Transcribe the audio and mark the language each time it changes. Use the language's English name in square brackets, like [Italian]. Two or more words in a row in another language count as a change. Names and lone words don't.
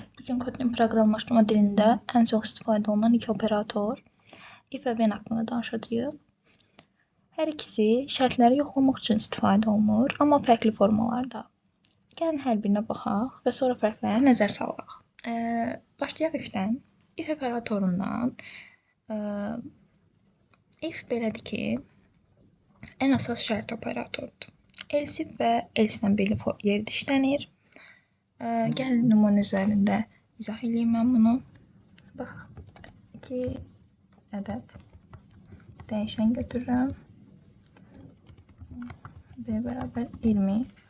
[Azerbaijani] Bugün Kotlin proqramlaşdırma dilində ən çox istifadə olunan iki operator if və when haqqında danışacağıq. Hər ikisi şərtləri yoxlamaq üçün istifadə olunur, amma fərqli formalarda. Gəlin hər birinə baxaq və sonra fərqlərə nəzər salaq. Başlayaq if-dən. If operatorundan if belədir ki, ən əsas şərt operatordur. [English] Else if [Azerbaijani] və else-dən birli yerdə işlənir. Gəlin nümunə üzərində izah edeyim mən bunu. Bax, 2 ədəd dəyişən götürürəm. B bərabər 20.